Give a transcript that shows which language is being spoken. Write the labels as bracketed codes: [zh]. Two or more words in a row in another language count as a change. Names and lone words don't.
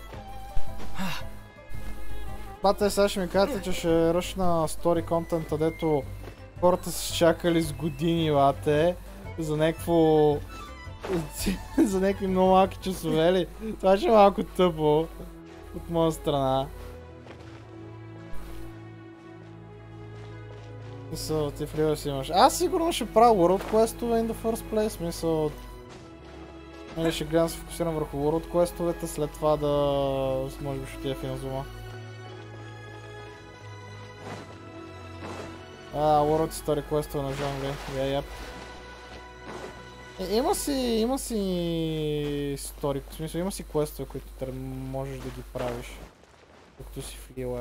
[bg] Бате, сега ще ми кажете, че ще ръшна стори контента, дето хората са чакали с години, бате, за някакво... за някакви много малки часове ли? Това ще е малко тъпо от моя страна. Мисъл, ти в Лива си имаш. Аз сигурно ще правя World Quest-ове [en] in the first place, [bg] мисъл... Ще гледам се фокусирам върху World Quest-овете, след това да... може би ще отида в Инозума. World Story Quest-ове на Жонгли, yep. Има си стори, в смисъл има си квестове, които можеш да ги правиш, докато си в Лила.